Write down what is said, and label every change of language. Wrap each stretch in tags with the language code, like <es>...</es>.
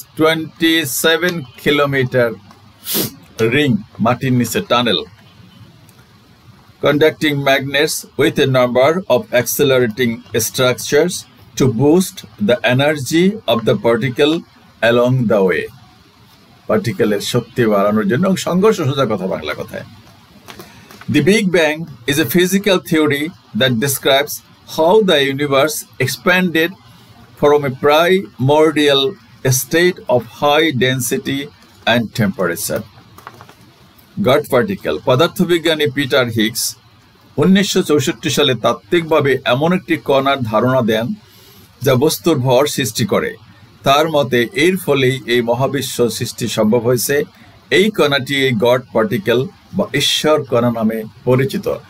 <en>27-kilometer ring,</en> <bn>মাটির নিচে</bn> <en>tunnel. Conducting magnets with a number of accelerating structures to boost the energy of the particle along the way.</en> <bn>Particle শক্তি বাড়ানোর জন্য সংঘর্ষ সোজা কথা বাংলা কথায়।</bn> <en>The Big Bang is a physical theory that describes how the universe expanded from a primordial state of high density and temperature.</en> <bn>God particle, পদার্থবিজ্ঞানী Peter Higgs 1964 সালে তাত্ত্বিকভাবে এমন একটি কণার ধারণা দেন যা বস্তুর ভর সৃষ্টি করে। তার মতে এর ফলেই এই মহাবিশ্ব সৃষ্টি সম্ভব হয়েছে। এই কণাটি এই গড পার্টিকেল বা ঈশ্বর কণা নামে পরিচিত।</bn>